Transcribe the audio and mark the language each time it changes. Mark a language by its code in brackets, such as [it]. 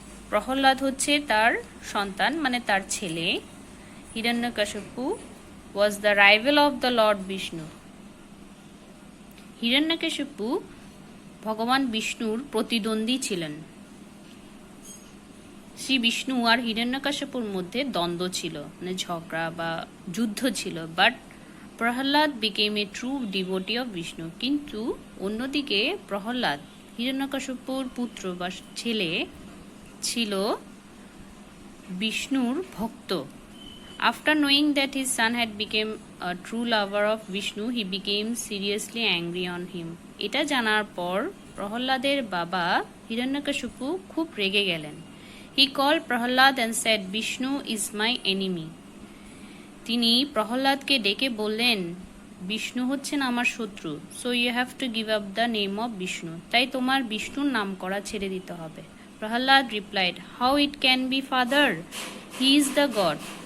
[bn] প্রহ্লাদ হচ্ছে তার সন্তান, মানে তার ছেলে। [en] Hiranyakashipu was the rival of the Lord Vishnu. [bn] Hiranyakashipu ভগবান বিষ্ণুর প্রতিদ্বন্দ্বী ছিলেন। শ্রী বিষ্ণু আর হিরণ্যকশিপুর মধ্যে দ্বন্দ্ব ছিল, মানে ঝগড়া বা যুদ্ধ ছিল। [en] But Prahlad became a true devotee of Vishnu. [bn] কিন্তু অন্যদিকে প্রহ্লাদ হিরণ্যকশিপুর পুত্র বা ছেলে ছিল বিষ্ণুর ভক্ত। [en] After knowing that his son had become a true lover of Vishnu, he became seriously angry on him. [bn] এটা জানার পর প্রহ্লাদের বাবা হিরণ্যকশিপু খুব রেগে গেলেন। [en] He called Prahlad and said, Vishnu is my enemy. [bn] তিনি প্রহ্লাদকে ডেকে বললেন, বিষ্ণু হচ্ছেন আমার শত্রু, [en] so you have to give up the name of Vishnu, [bn] তাই তোমার বিষ্ণুর নাম করা ছেড়ে দিতে হবে। [en] Prahlad replied, how it can be father, he is the God.